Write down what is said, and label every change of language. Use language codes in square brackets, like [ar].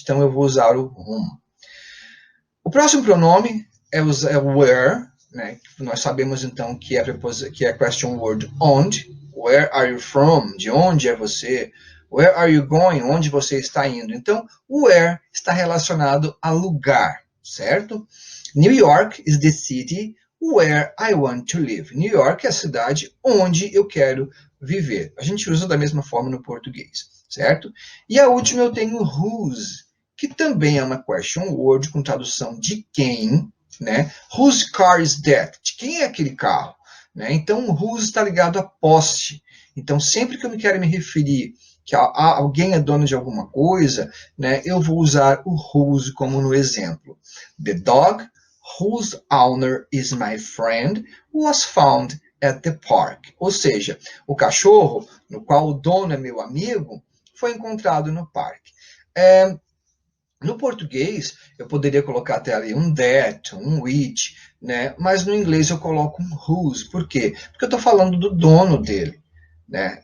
[pt] Então, eu vou usar o whom. O próximo pronome é o where, né? Nós sabemos, então, que é a question word onde. [en] Where are you from? [pt] De onde é você? [en] Where are you going? [pt] Onde você está indo? Então, o where está relacionado a lugar, certo? [en] New York is the city where I want to live. [pt] New York é a cidade onde eu quero viver. A gente usa da mesma forma no português, certo? E a última eu tenho whose, que também é uma question word com tradução de quem, né? [en] Whose car is that? [pt] De quem é aquele carro? Né? Então, o whose está ligado a posse. Então, sempre que eu quero me referir que alguém é dono de alguma coisa, né, eu vou usar o whose como no exemplo. [en] The dog whose owner is my friend was found at the park. [pt] Ou seja, o cachorro, no qual o dono é meu amigo, foi encontrado no parque. No português, eu poderia colocar até ali um that, um which, né? Mas no inglês eu coloco um whose. Por quê? Porque eu estou falando do dono dele. Né?